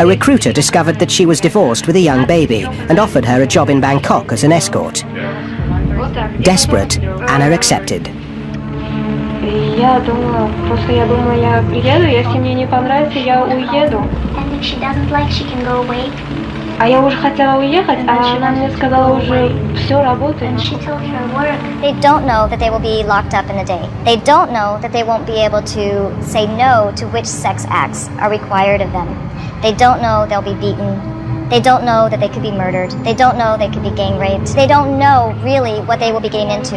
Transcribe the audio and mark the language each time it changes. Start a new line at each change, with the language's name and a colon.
English: A recruiter discovered that she was divorced with a young baby and offered her a job in Bangkok as an escort. Desperate, Anna accepted. And if she doesn't like, she can go away.
Russian: Я уже хотела уехать, а она мне сказала уже все работает.
English: And she told her work. They don't know that they will be locked up in a day. They don't know that they won't be able to say no to which sex acts are required of them. They don't know they'll be beaten. They don't know that they could be murdered. They don't know they could be gang raped. They don't know really what they will be getting into.